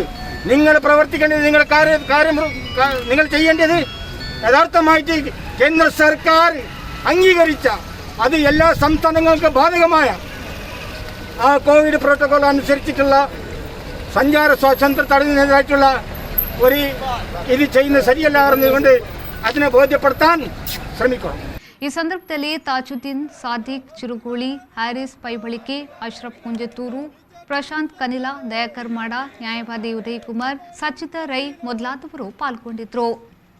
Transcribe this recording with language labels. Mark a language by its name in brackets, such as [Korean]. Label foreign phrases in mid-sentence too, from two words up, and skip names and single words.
[Malayalam] നിങ്ങൾ കാര്യം നിങ്ങൾ ചെയ്യേണ്ടത് യഥാർത്ഥമായിട്ട് കേന്ദ്ര സർക്കാർ അംഗീകരിച്ച, അത് എല്ലാ സംസ്ഥാനങ്ങൾക്കും ബാധകമായ ആ കോവിഡ് പ്രോട്ടോകോൾ അനുസരിച്ചിട്ടുള്ള സഞ്ചാര സ്വാതന്ത്ര്യം തടയുന്നതിനായിട്ടുള്ള ഒരു ഇത് ചെയ്യുന്നത് ശരിയല്ലായിരുന്നുകൊണ്ട് അതിനെ ബോധ്യപ്പെടുത്താൻ ശ്രമിക്കണം. [Kannada] ಈ ಸಂದರ್ಭದಲ್ಲಿ ತಾಜುದ್ದೀನ್, ಸಾದಿಕ್ ಚಿರುಗೋಳಿ, ಹ್ಯಾರಿಸ್ ಪೈಬಳಿಕೆ, ಅಶ್ರಫ್ ಕುಂಜತೂರು, ಪ್ರಶಾಂತ್ ಕನಿಲಾ, ದಯಾಕರ್ ಮಾಡ, ನ್ಯಾಯವಾದಿ ಉದಯ್ ಕುಮಾರ್, ಸಚಿತಾ ರೈ ಮೊದಲಾದವರು ಪಾಲ್ಗೊಂಡಿದ್ದರು.